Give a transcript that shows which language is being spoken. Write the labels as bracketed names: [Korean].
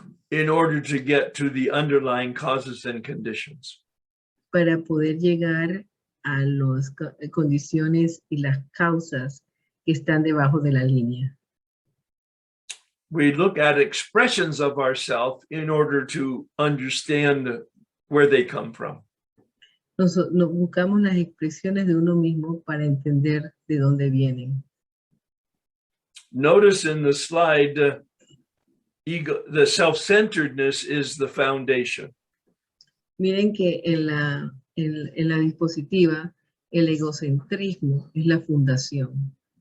[English] In order to get to the underlying causes and conditions. [Spanish] Para poder llegar a las condiciones y las causas que están debajo de la línea. [English] We look at expressions of ourselves in order to understand where they come from. [Spanish] Nos buscamos las expresiones de uno mismo para entender de dónde vienen. [English] Notice in the slide, the self-centeredness is the foundation. [Spanish] Miren que en la diapositiva el egocentrismo es la fundación.